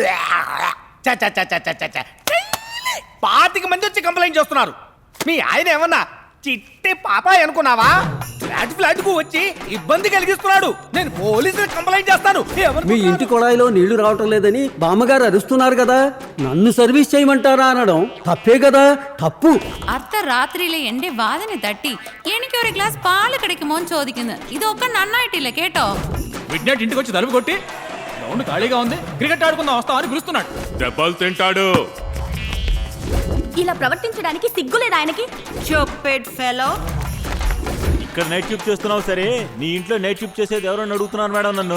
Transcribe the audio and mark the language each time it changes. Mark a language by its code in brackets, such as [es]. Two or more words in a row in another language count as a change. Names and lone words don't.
[te] 25 మంది వచ్చి కంప్లైంట్ చేస్తున్నారు. మీ ఆయన ఏమన్నా చిట్టి పాపాయ్ అనుకున్నావా? ఫ్లాట్ కు వచ్చి ఇబ్బంది కలిగిస్తున్నాడు. నేను పోలీసులు కంప్లైంట్ చేస్తాను. మీ ఇంటి కొళాయిలో నీళ్లు రావటం లేదని బామ్మగారు అరుస్తున్నారు కదా, నన్ను సర్వీస్ చేయమంటారా అనడం తప్పే కదా? తప్పు. [ml] അർദ്ധരാത്രിയിലെ എന്റെ വാതിന് തട്ടി എനിക്ക് ഒരു ഗ്ലാസ് പാല് കിടക്കുമോന്ന് ചോദിക്കുന്നത് ഇതൊക്കെ നന്നായിട്ടില്ല കേട്ടോ. [te] విజ్ఞాట్ ఇంటికి వచ్చి తలుపు కొట్టి గ్రౌండ్ ఖాళీగా ఉంది, క్రికెట్ ఆడుకుందాం వస్తా అని పిలుస్తున్నాడు. దెబ్బలు తింటాడు. ఇలా ప్రవర్తించడానికి సిగ్గులేదు ఆయనకి? [en] cheap fellow. [te] ఇక్కడ [en] night shift [te] చేస్తున్నావు సరే, నీ ఇంట్లో [en] night shift [te] చేసేది ఎవరో అడుగుతున్నారు మేడం నన్ను.